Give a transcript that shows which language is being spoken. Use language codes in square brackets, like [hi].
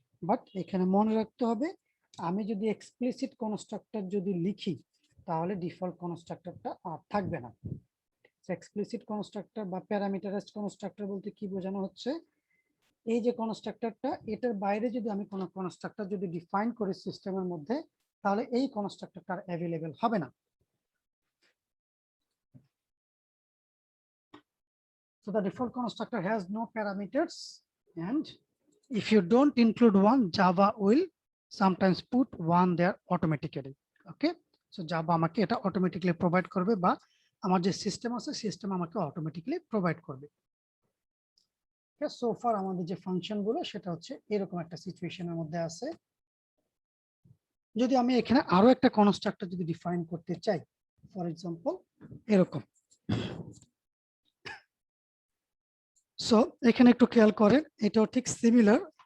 [bn] But এখানে মনে রাখতে হবে, আমি যদি এক্সপ্লিসিট কনস্ট্রাক্টর যদি লিখি তাহলে ডিফল্ট কনস্ট্রাক্টরটা আর থাকবে না। এক্সপ্লিসিট কনস্ট্রাক্টর বা প্যারামিটারাইজড কনস্ট্রাক্টর বলতে কি বোঝানো হচ্ছে, এই যে কনস্ট্রাক্টরটা, এটার বাইরে যদি আমি কোনো কনস্ট্রাক্টর যদি ডিফাইন করি সিস্টেমের মধ্যে, তাহলে এই কনস্ট্রাক্টরটা অ্যাভেলেবেল হবে না। [en] So the default constructor has no parameters, and if you don't include one, Java will sometimes put one there automatically. [bn] Okay, so Java আমাকে এটা অটোমেটিক্যালি প্রোভাইড করবে, বা আমার যে সিস্টেম আছে সিস্টেম আমাকে অটোমেটিক্যালি প্রোভাইড করবে। সো ফার আমাদের যে ফাংশন গুলো সেটা হচ্ছে এরকম একটা সিচুয়েশনের মধ্যে আছে। যদি আমি এখানে আরো একটা কনস্ট্রাক্টর যদি ডিফাইন করতে চাই, ফর এক্সাম্পল এরকম, সো এখানে একটু খেয়াল করেন, এটাও ঠিক সিমিলার,